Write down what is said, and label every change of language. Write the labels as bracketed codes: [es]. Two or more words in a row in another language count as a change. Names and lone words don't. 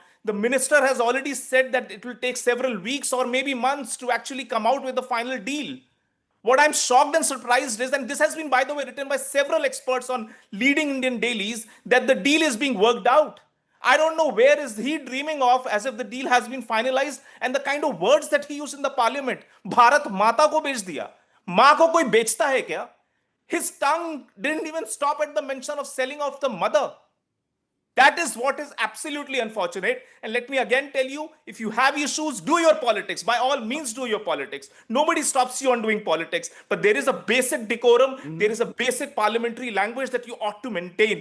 [en] The minister has already said that it will take several weeks or maybe months to actually come out with the final deal. What I'm shocked and surprised is, and this has been, by the way, written by several experts on leading Indian dailies, that the deal is being worked out. I don't know where is he dreaming of as if the deal has been finalized, and the kind of words that he used in the parliament. [hi] भारत माता को बेच दिया। माँ को कोई बेचता है क्या? [en] His tongue didn't even stop at the mention of selling off the mother. That is what is absolutely unfortunate. And let me again tell you, if you have issues, do your politics. By all means, do your politics. Nobody stops you on doing politics. But there is a basic decorum. There is a basic parliamentary language that you ought to maintain.